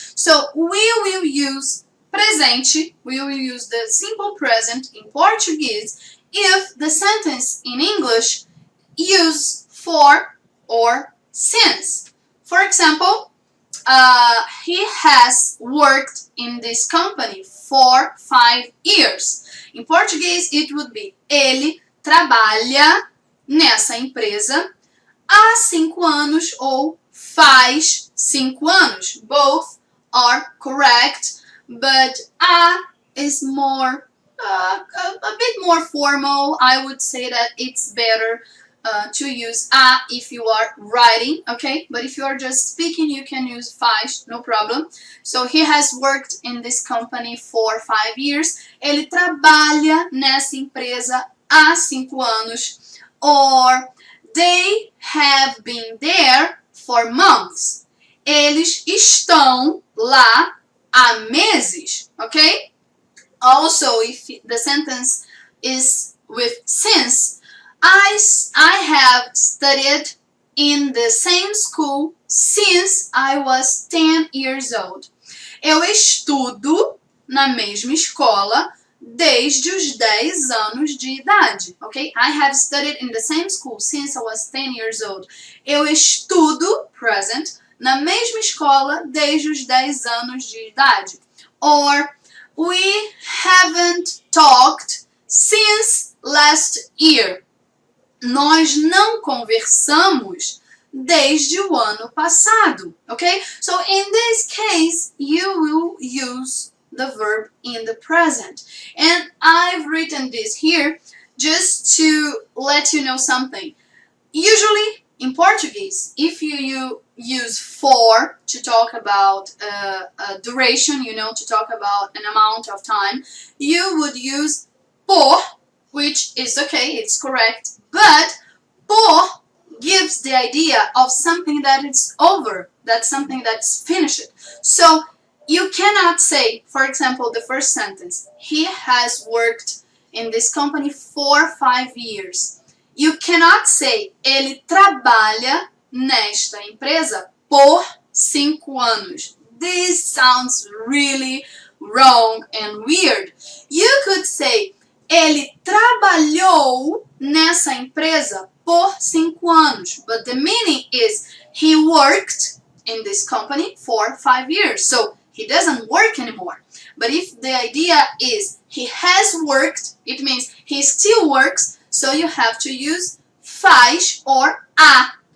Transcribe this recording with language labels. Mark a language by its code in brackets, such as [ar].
[en] So we will use presente, we will use the simple present in Portuguese if the sentence in English use for or since. For example, he has worked in this company for 5 years. [pt] Em português, [en] it would be [pt] ele trabalha nessa empresa há 5 anos ou faz 5 anos. [en] Both are correct, but a is more a bit more formal. I would say that it's better to use a if you are writing, okay? But if you are just speaking, you can use faz, no problem. So he has worked in this company for 5 years. [pt] Ele trabalha nessa empresa há 5 anos. [en] Or they have been there for months. [pt] Eles estão lá há meses, okay? [en] Also, if the sentence is with since, I have studied in the same school since I was 10 years old. [pt] Eu estudo na mesma escola desde os 10 anos de idade, ok? [en] I have studied in the same school since I was 10 years old. [pt] Eu estudo, present, na mesma escola desde os 10 anos de idade. [en] Or, we haven't talked since last year. [pt] Nós não conversamos desde o ano passado, okay? [en] So in this case, you will use the verb in the present. And I've written this here just to let you know something. Usually in Portuguese, if you use for to talk about a duration, to talk about an amount of time, you would use por, which is okay, it's correct, but por gives the idea of something that is over, that's something that's finished. So you cannot say, for example, the first sentence, he has worked in this company for 5 years. You cannot say, [pt] ele trabalha nesta empresa por 5 anos. [en] This sounds really wrong and weird. You could say, [pt] ele trabalhou nessa empresa por 5 anos. [en] But the meaning is, he worked in this company for 5 years. So he doesn't work anymore. But if the idea is he has worked, it means he still works, so you have to use faz or a.